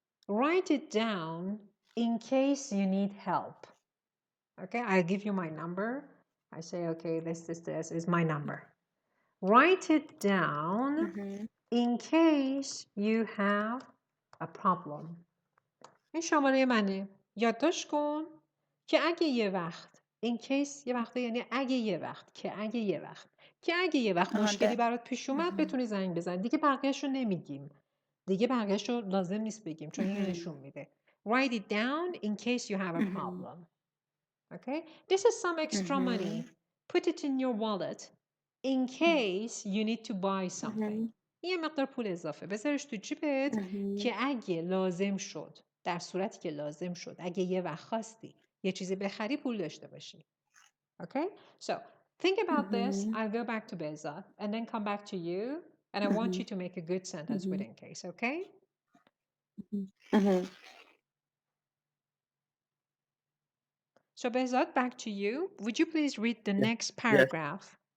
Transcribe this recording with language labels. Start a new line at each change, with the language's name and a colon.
English: Write it down in case you need help. Okay, I give you my number. I say, okay, this is my number. Write it down in case you have a problem.
Persian: این شماره منه. یادداشت کن که اگه یه وقت in case یه وقت یعنی اگه یه وقت که اگه یه وقت مشکلی برات پیش اومد بتونی زنگ بزنی. دیگه بقیه‌شو نمیگیم. دیگه بقیه‌شو لازم نیست بگیم چون اینو نشون میده.
English: Write it down in case you have a problem. Okay? This is some extra money. Put it in your wallet in case you need to buy something.
Persian: یه مقدار پول اضافه بذارش تو جیبت که اگه لازم شد در صورتی که لازم شد اگه یه وقت خواستی یه چیزی بخری پول داشته باشی.
English: Okay? So think about this. I'll go back to Beza and then come back to you and I want you to make a good sentence with in case. Okay? So Behzad, back to you. Would you please read the next paragraph?